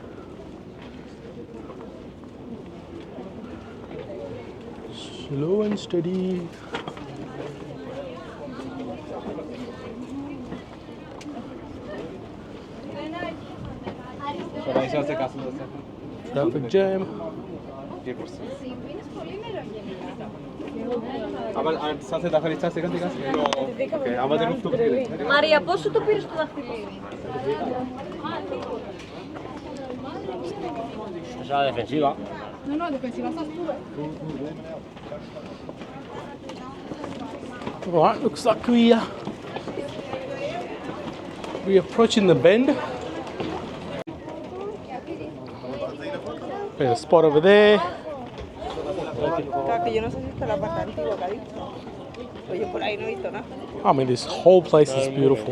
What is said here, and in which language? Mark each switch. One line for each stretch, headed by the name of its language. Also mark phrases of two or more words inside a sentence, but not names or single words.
English: Slow and steady. Traffic jam.
Greek: Μαρία, πόσο το πήρες το δαχτυλίδι?
Spanish: Esa defensiva. No, defensiva estás tú.
English: Right, looks like we're approaching the bend. There's a spot over there. I mean, this whole place is beautiful.